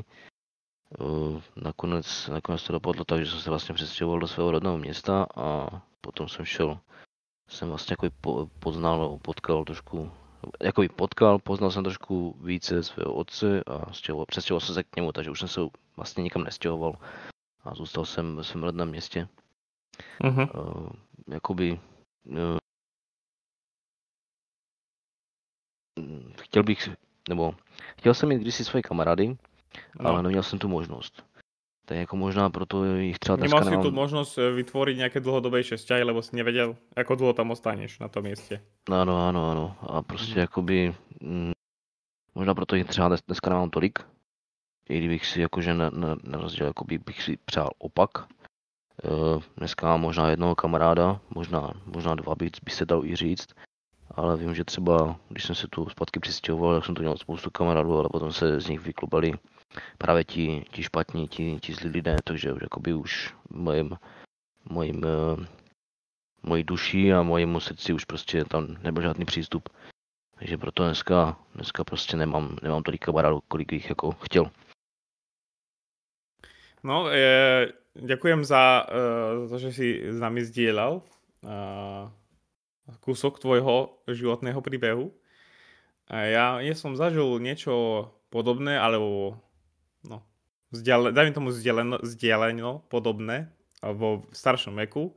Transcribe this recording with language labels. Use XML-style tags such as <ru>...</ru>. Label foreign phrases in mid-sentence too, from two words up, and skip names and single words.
<cs>Nakonec to dopadlo tak, že jsem se vlastně přestěhoval do svého rodného města a potom jsem vlastně poznal jsem trošku více svého otce a přestěhoval jsem se k němu, takže už jsem se vlastně nikam nestěhoval a zůstal jsem ve svém rodném městě. Jakoby chtěl jsem mít kdysi svoje kamarády, ale neměl jsem tu možnost. Tak jako možná proto jich třeba dneska nemám.</cs> <sk>Nemal si tu možnosť vytvoriť nejaké dlhodobejšie vzťahy, lebo si nevedel, ako dlho tam ostaneš na tom mieste.</sk> <cs>Ano. A prostě jakoby možná proto jich třeba dneska nemám tolik. i kdybych si jakože na rozdíl jakoby bych si přál opak. Dneska mám možná jednoho kamaráda, možná dva by se dalo i říct, ale vím, že třeba, když jsem se tu zpátky přistěhoval, tak jsem tu měl spoustu kamarádů, ale potom se z nich vyklubali právě ti špatní, ti zlí lidé, takže jakoby už mojí duši a mojemu srdci už prostě tam nebyl žádný přístup. Takže proto dneska prostě nemám tolik kamarádů, kolik bych jako chtěl. No,</cs> <sk>ďakujem za to, že si s nami zdieľal kúsok tvojho životného príbehu. Ja som zažil niečo podobné, alebo no, dajme tomu vzdialeno podobné vo staršom veku.</sk>